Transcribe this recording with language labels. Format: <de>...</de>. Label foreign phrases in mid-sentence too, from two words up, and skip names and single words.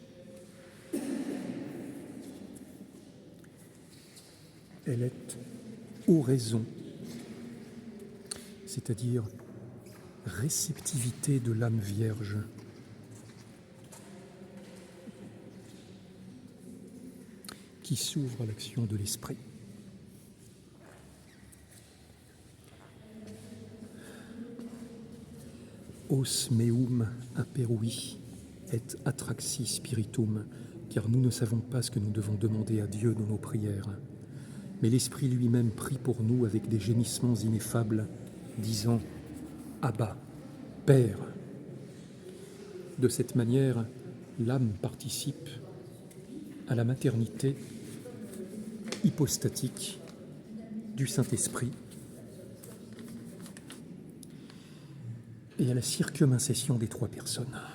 <fr>Elle est oraison, c'est-à-dire réceptivité de l'âme vierge. Qui s'ouvre à l'action de l'esprit.</fr> <la>Os meum aperui et atraxi spiritum,</la> <fr>car nous ne savons pas ce que nous devons demander à Dieu dans nos prières. Mais l'Esprit lui-même prie pour nous avec des gémissements ineffables, disant « Abba, Père ». De cette manière, l'âme participe à la maternité hypostatique du Saint-Esprit et à la circum-incession des trois personnes.</fr>